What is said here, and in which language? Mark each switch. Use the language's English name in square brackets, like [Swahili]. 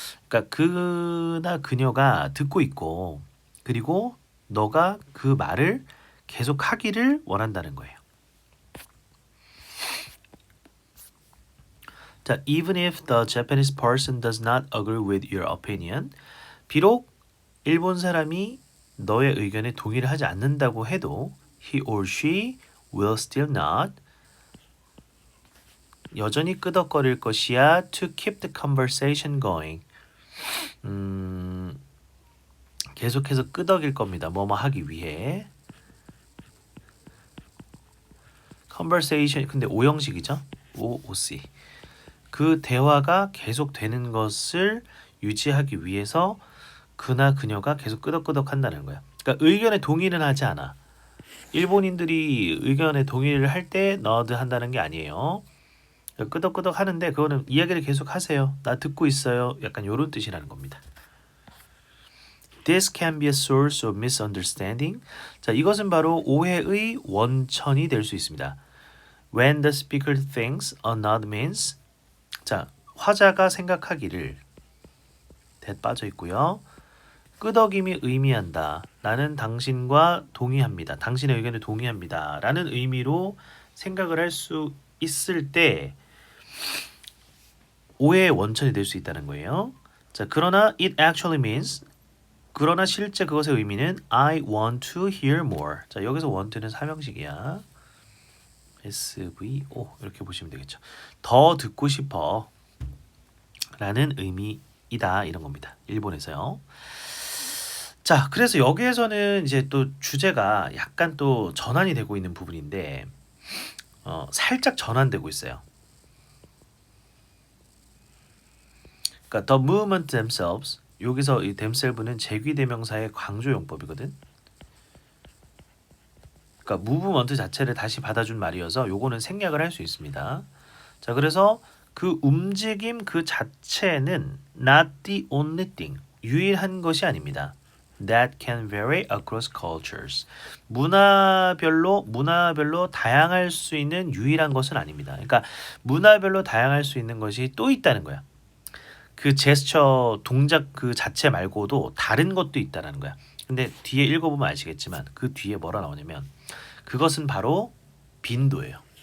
[Korean] 그러니까 그나 그녀가 듣고 있고 그리고 너가 그 말을 계속 하기를 원한다는 거예요. [English] 자, even if the Japanese person does not agree with your opinion, [Korean] 비록 일본 사람이 너의 의견에 동의를 하지 않는다고 해도 [English] he or she will still nod. [Korean] 여전히 끄덕거릴 것이야 [English] to keep the conversation going. [Korean] 계속해서 끄덕일 겁니다. 뭐뭐 하기 위해. conversation 근데 오형식이죠? OC. 그 대화가 계속되는 것을 유지하기 위해서 그나 그녀가 계속 끄덕끄덕 한다는 거야. 그러니까 의견에 동의는 하지 않아. 일본인들이 의견에 동의를 할 때 너드 한다는 게 아니에요. 끄덕끄덕 하는데 그거는 이야기를 계속 하세요. 나 듣고 있어요. 약간 이런 뜻이라는 겁니다. [English] This can be a source of misunderstanding. [Korean] 자, 이것은 바로 오해의 원천이 될 수 있습니다. [English] When the speaker thinks a nod means 자, [Korean] 화자가 생각하기를 [English] that [Korean] 빠져 있고요. 끄덕임이 의미한다. 나는 당신과 동의합니다. 당신의 의견에 동의합니다. 라는 의미로 생각을 할 수 있을 때 오해의 원천이 될 수 있다는 거예요. [English] 자, 그러나 it actually means [Korean] 그러나 실제 그것의 의미는 [English] I want to hear more. [Korean] 자, 여기서 want는 사명식이야. SVO 이렇게 보시면 되겠죠. 더 듣고 싶어 라는 의미이다 이런 겁니다. 일본에서요. 자, 그래서 여기에서는 이제 또 주제가 약간 또 전환이 되고 있는 부분인데 살짝 전환되고 있어요. 그러니까 [English] the movement themselves [Korean] 여기서 이 themselves는 제귀대명사의 강조용법이거든. 그러니까 movement 자체를 다시 받아준 말이어서 요거는 생략을 할 수 있습니다. 자, 그래서 그 움직임 그 자체는 [English] not the only thing [Korean] 유일한 것이 아닙니다. [English] That can vary across cultures. [Korean] 문화별로 다양할 수 있는 유일한 것은 아닙니다. 그러니까 문화별로 다양할 수 있는 것이 또 있다는 거야. 그 제스처 동작 그 자체 말고도 다른 것도 있다는 거야. 근데 뒤에 읽어보면 아시겠지만 그 뒤에 뭐라 나오냐면 그것은 바로 빈도예요.